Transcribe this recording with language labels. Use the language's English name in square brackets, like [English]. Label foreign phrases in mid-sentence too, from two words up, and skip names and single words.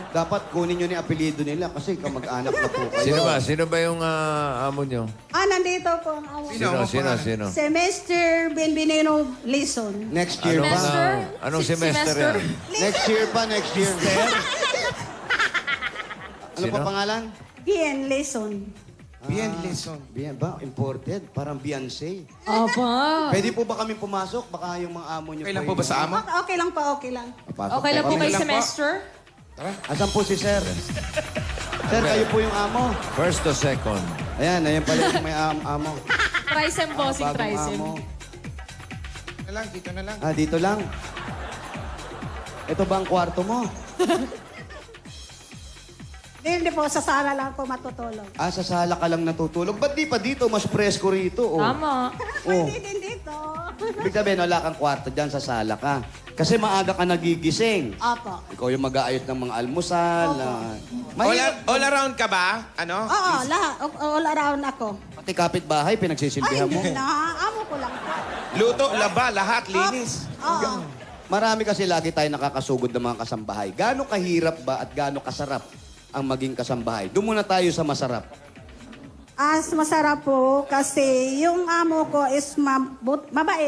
[Filipino] Dapat kunin nyo ni apelido nila kasi kamag-anak na po kayo. Sino ba yung amo nyo? Nandito po ang awa. Sino? Semester Benvenino Lison. [English] Next year pa. [Filipino] Semester? Anong semester yan? [English] Next year pa, next year. Ano [Filipino] Sino? pa pangalan? Bien Lison. Bien, listen. Bien ba? Imported? Parang Beyonce. Aba. Pwede po ba kami pumasok? Baka yung mga amo nyo Okay lang po ba sa amo? Okay lang po, okay lang. Pasok Okay lang po kami. kay semester? Asan po si Sir? Sir, kayo po yung amo. [English] First o second? [Filipino] Ayan pala yung may amo. Trisem, bossing, Bagong trisem. amo. Na lang, dito na lang. Ah, dito lang. Ito ba ang kwarto mo? Hindi po, sa sala lang po matutulog. Ah, sa sala ka lang natutulog. Ba't di pa dito? Mas presko rito. Oh. Tama. Oh. Hindi din dito. Ibig sabihin, wala kang kwarto dyan sa sala ka. Kasi maaga ka nagigising. Opo. Ikaw yung mag-aayos ng mga almusal. [English] All around [Filipino] ka ba? Ano? Oo, lahat. [English] All around [Filipino] ako. Pati kapitbahay, Ay, pinagsisilbihan mo. hindi na. Amo ko lang po. Luto, laba, lahat, linis. Oo. Marami kasi lagi tayo nakakasugod ng mga kasambahay. Gaano kahirap ba at gaano kasarap ang maging kasambahay? Doon muna tayo sa masarap. Masarap po kasi yung amo ko is mabait.